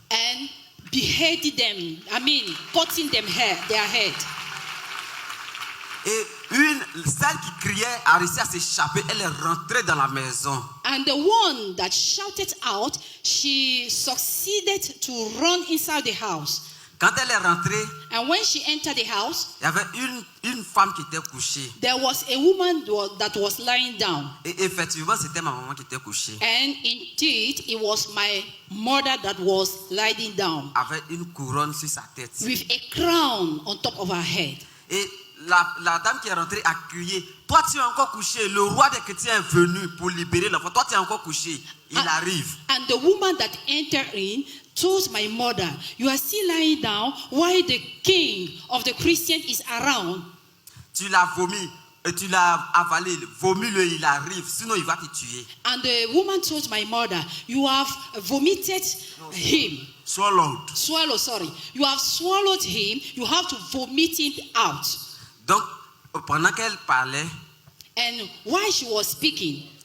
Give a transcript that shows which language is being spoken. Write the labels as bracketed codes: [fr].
[en] and beheaded them. I mean, cutting them their head. [fr] Et celle qui criait a réussi à s'échapper. Elle est rentrée dans la maison. [en] And the one that shouted out, she succeeded to run inside the house. [fr] Quand elle est rentrée, [en] And when she entered the house, [fr] il y avait une femme qui était couchée. [en] there was a woman that was lying down. [fr] Et effectivement, c'était ma maman qui était couchée. [en] And indeed, it was my mother that was lying down [fr] Avec une couronne sur sa tête. [en] with a crown on top of her head. [fr] Et la dame qui est rentrée a crié, toi tu es encore couché, le roi des chrétiens est venu pour libérer l'enfant, toi tu es encore couché, il arrive. [en] And the woman that entered in told my mother, you are still lying down while the king of the Christian is around. [fr] Tu l'as vomi, et tu l'as avalé, vomis-le, il arrive, sinon il va te tuer. [en] And the woman told my mother, you have vomited him. Swallowed. You have swallowed him, you have to vomit him out. [fr] Donc, pendant qu'elle parlait, [en] And while she was speaking,